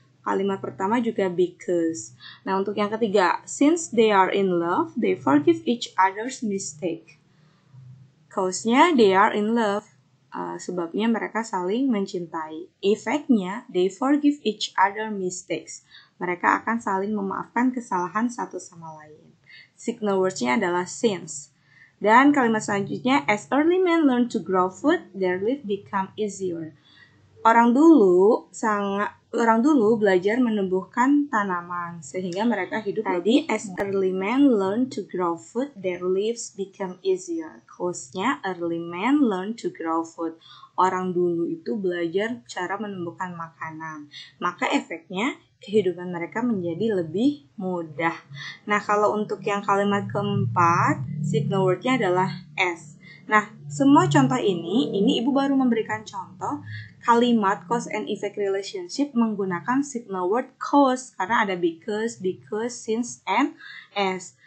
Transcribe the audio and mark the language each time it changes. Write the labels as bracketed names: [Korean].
[Indonesian] Kalimat pertama juga [English] because. Nah, untuk yang ketiga, since they are in love, they forgive each other's mistake. Cause-nya they are in love. [Indonesian] Sebabnya mereka saling mencintai. Efeknya, [English] they forgive each other mistakes. [Indonesian] Mereka akan saling memaafkan kesalahan satu sama lain. Signal words-nya adalah since. Dan kalimat selanjutnya, [English] as early men learn to grow food, their life become easier. [Indonesian] Orang dulu belajar menumbuhkan tanaman sehingga mereka hidup lebih. [English] As early men learn to grow food, their lives become easier. Quotes-nya, early men learn to grow food. [Indonesian] Orang dulu itu belajar cara menumbuhkan makanan. Maka efeknya kehidupan mereka menjadi lebih mudah. Nah, kalau untuk yang kalimat keempat, signal word-nya adalah as. Nah, semua contoh ini Ibu baru memberikan contoh kalimat cause and effect relationship menggunakan signal word cause karena ada because, since, and as.